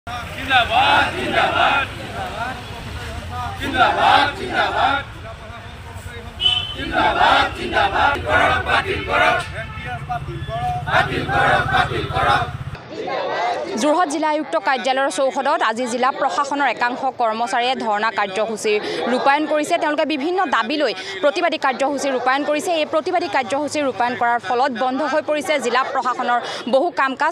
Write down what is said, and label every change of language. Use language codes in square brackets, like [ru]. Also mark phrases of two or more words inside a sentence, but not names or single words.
[hi] जिंदाबाद जिंदाबाद जिंदाबाद जिंदाबाद जिंदाबाद जिंदाबाद करो बातिल करो बातिल करो बातिल करो। [as] যোৰহাট জিলা আয়ুক্ত কাৰ্যালয়ৰ চৌহদত আজি জিলা প্ৰশাসনৰ একাংশ কৰ্মচাৰীয়ে ধৰ্ণা কাৰ্যসূচী ৰূপায়ণ কৰিছে। তেওঁলোকে বিভিন্ন দাবী লৈ প্ৰতিবাদী কাৰ্যসূচী ৰূপায়ণ কৰিছে। এই প্ৰতিবাদী কাৰ্যসূচী ৰূপায়ণ কৰাৰ ফলত বন্ধ হৈ পৰিছে জিলা প্ৰশাসনৰ বহু কাম কাজ।